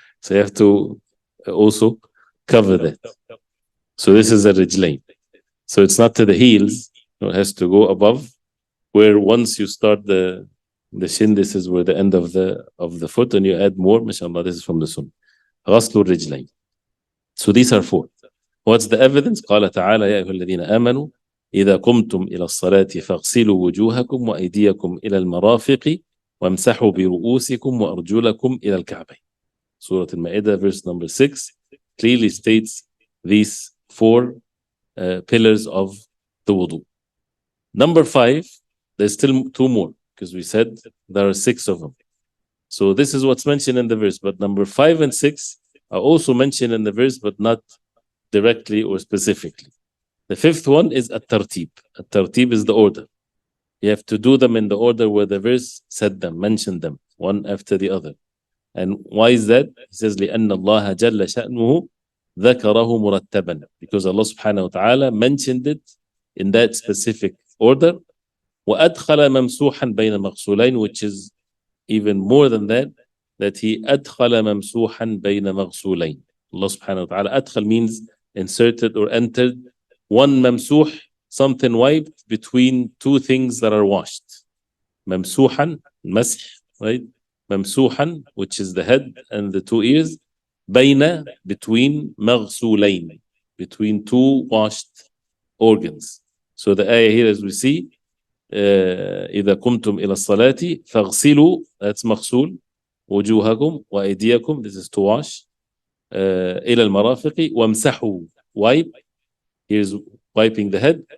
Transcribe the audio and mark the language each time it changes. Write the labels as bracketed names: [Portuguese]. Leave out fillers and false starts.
[English] So you have to also cover that. So this is a rijlayn. So it's not to the heels. It has to go above, where once you start the shin, this is where the end of the foot, and you add more. Mashallah, this is from the sunnah. [Arabic] غسل الرجلين. [English] So these are four. What's the evidence? [Arabic] قال تعالى يا أيها الذين آمنوا إذا قمتم إلى الصلاة فاغسلوا وجوهكم وأيديكم إلى المرافق وامسحوا برؤوسكم وأرجلكم إلى الكعبين. [English] Surah Al-Ma'idah, verse number 6, clearly states these four pillars of the wudu. Number 5, there's still 2 more, because we said there are 6 of them. So this is what's mentioned in the verse, but number 5 and 6 are also mentioned in the verse, but not directly or specifically. The 5th one is at-tartib. At-tartib is the order. You have to do them in the order where the verse said them, mentioned them, one after the other. And why is that? He says, [Arabic] لأن الله جل شأنه ذكره مرتبا. [English] Because Allah subhanahu wa ta'ala mentioned it in that specific order. [Arabic] وأدخل ممسوحا بين مغسولين, [English] which is even more than that, that he [Arabic] أدخل ممسوحا بين مغسولين. [English] Allah subhanahu wa ta'ala, أدخل means inserted or entered one ممسوح, something wiped, between 2 things that are washed. [Arabic] ممسوحا, مسح, [English] right? ممسوحا, which is the head and the 2 ears. بين, between. مغسولين, between 2 washed organs. So the ayah here, as we see, [Arabic] إذا قمتم إلى الصلاة فاغسلوا, [English] that's مغسول, [Arabic] وجوهكم وأيديكم, [English] this is to wash, [Arabic] إلى المرافق وامسحوا, [English] wipe, here's wiping the head.